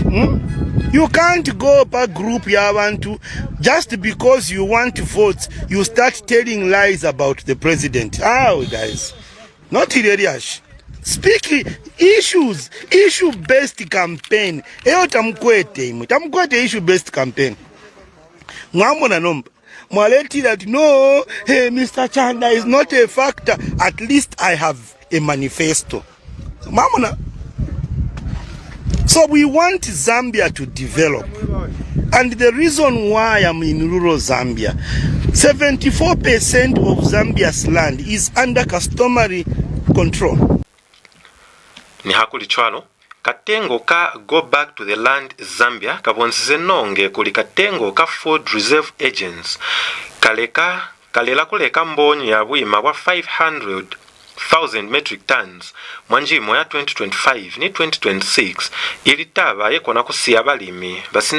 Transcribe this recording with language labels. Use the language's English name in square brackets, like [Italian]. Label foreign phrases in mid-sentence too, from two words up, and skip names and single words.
[English] You can't go back group yabantu just because you want votes. You start telling lies about the president. Guys, not hilarious. Speak issues, issue-based campaign. Tamkwete issue-based campaign. [Bemba] Mwamona nomba. Mwaleti [English] that no, hey, Mr. Chanda is not a factor. At least I have a manifesto. [Bemba] Mwamona. [English] So we want Zambia to develop. And the reason why I'm in rural Zambia, 74% of Zambia's land is under customary control. [Lozi] Ni hakuli chwalo katengo ka Go Back to the Land Zambia kabonsize nonge kuli katengo ka Food Reserve Agents kalela kuleka mbonyi ya bwima wa 500,000 [English] metric tons [Lozi] mwanjimo ya 2025 ni 2026 ilitaba yekona kusiya balimi basina